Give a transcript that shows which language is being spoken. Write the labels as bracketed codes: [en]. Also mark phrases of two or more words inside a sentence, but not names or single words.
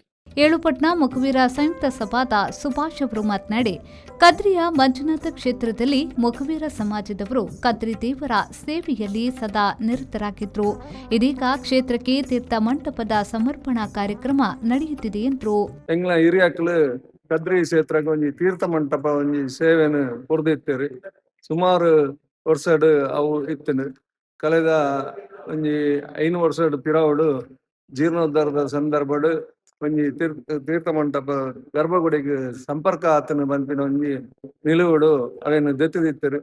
[kn] ಏಳುಪಟ್ನ ಮೊಗವೀರ ಸಂಯುಕ್ತ ಸಭಾದ ಸುಭಾಷ್ ಅವರು ಮಾತನಾಡಿ, ಕದ್ರಿಯ ಮಂಜುನಾಥ ಕ್ಷೇತ್ರದಲ್ಲಿ ಮೊಗವೀರ ಸಮಾಜದವರು ಕದ್ರಿ ದೇವರ ಸೇವೆಯಲ್ಲಿ ಸದಾ ನಿರತರಾಗಿದ್ರು. ಇದೀಗ ಕ್ಷೇತ್ರಕ್ಕೆ ತೀರ್ಥ ಮಂಟಪದ ಸಮರ್ಪಣಾ ಕಾರ್ಯಕ್ರಮ ನಡೆಯುತ್ತಿದೆ ಎಂದರು. [tcy] ಹಿರಿಯಕ್ಕಳು ಕದ್ರಿ ಕ್ಷೇತ್ರಕ್ಕೆ ಒಂಜಿ ತೀರ್ಥ ಮಂಟಪ ಒಂಜಿ ಸೇವೆಯನ್ನು ಕೊರ್ದಿತ್ತೇರಿ. ಸುಮಾರು ವರ್ಷಡ್ ಅವು ಇತ್ತನು. ಕಳೆದ ಒಂಜಿ 5 ವರ್ಷಡ್ ಪಿರಾವಡು ಜೀರ್ಣೋದ್ಧಾರದ ಸಂದರ್ಭಡ್ ಒಂಜಿ ತೀರ್ಥ ಮಂಟಪ ಗರ್ಭಗುಡಿಗೆ ಸಂಪರ್ಕ ಆತನ ಬಂಪಿನ ಒಂಜಿ ನಿಲುವಡು ಅವೇನು ದೆತ್ತಿದಿತ್ತರು.